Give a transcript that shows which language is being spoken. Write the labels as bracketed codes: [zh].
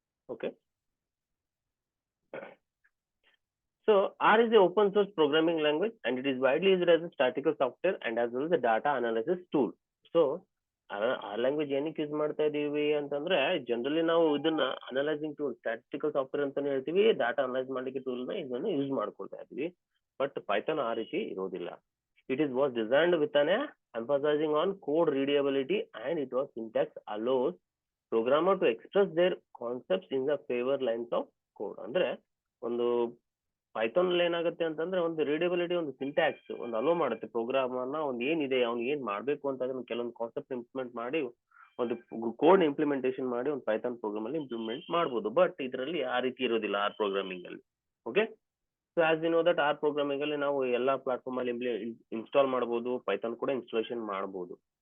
[en] Okay. So R is an open source programming language and it is widely used as a statistical software and as well as a data analysis tool. [kn] So R language ಏನಕ್ಕೆ use ಮಾಡ್ತಾ ಇದೀವಿ ಅಂತಂದ್ರೆ generally ನಾವು ಇದನ್ನ analysing tool, statistical software ಅಂತಾನೆ ಹೇಳ್ತೀವಿ, data analyse ಮಾಡ್ಲಿಕ್ಕೆ tool ನ ಇದನ್ನ ಯೂಸ್ ಮಾಡ್ಕೊಳ್ತಾ ಇದೀವಿ. ಬಟ್ ಪೈಥಾನ್ ಆ ರೀತಿ ಇರೋದಿಲ್ಲ. [en] It was designed with an emphasizing on code readability and it was syntax allows programmer to express their concepts in the favor lines of code. [kn] ಅಂದ್ರೆ ಒಂದು ಪೈಥಾನ್ ಅಲ್ಲಿ ಏನಾಗುತ್ತೆ ಅಂತಂದ್ರೆ ಒಂದು ರೀಡಬಿಲಿಟಿ, ಒಂದು ಸಿಂಟ್ಯಾಕ್ಸ್ ಒಂದು ಅಲೋ ಮಾಡುತ್ತೆ ಪ್ರೋಗ್ರಾಮ್ ಅನ್ನ, ಒಂದು ಏನಿದೆ ಅವ್ನು ಏನ್ ಮಾಡ್ಬೇಕು ಅಂತ ಅದನ್ನ ಕೆಲವೊಂದು ಕಾನ್ಸೆಪ್ಟ್ ಇಂಪ್ಲಿಮೆಂಟ್ ಮಾಡಿ ಒಂದು ಕೋಡ್ ಇಂಪ್ಲಿಮೆಂಟೇಷನ್ ಮಾಡಿ ಒಂದು ಪೈಥಾನ್ ಪ್ರೋಗ್ರಾಮ್ ಅಲ್ಲಿ ಇಂಪ್ಲಿಮೆಂಟ್ ಮಾಡಬಹುದು. ಬಟ್ ಇದರಲ್ಲಿ ಆ ರೀತಿ ಇರೋದಿಲ್ಲ ಆರ್ ಪ್ರೋಗ್ರಾಮಿಂಗ್ ಅಲ್ಲಿ. Okay, [en] so as we know that [kn] are programming ಅಲ್ಲಿ ನಾವು ಎಲ್ಲಾ ಪ್ಲಾಟ್ಫಾರ್ಮ್ ಅಲ್ಲಿ ಇನ್ಸ್ಟಾಲ್ ಮಾಡಬಹುದು, ಪೈಥಾನ್ ಕೂಡ ಇನ್ಸ್ಟಾಲೇಷನ್ ಮಾಡಬಹುದು.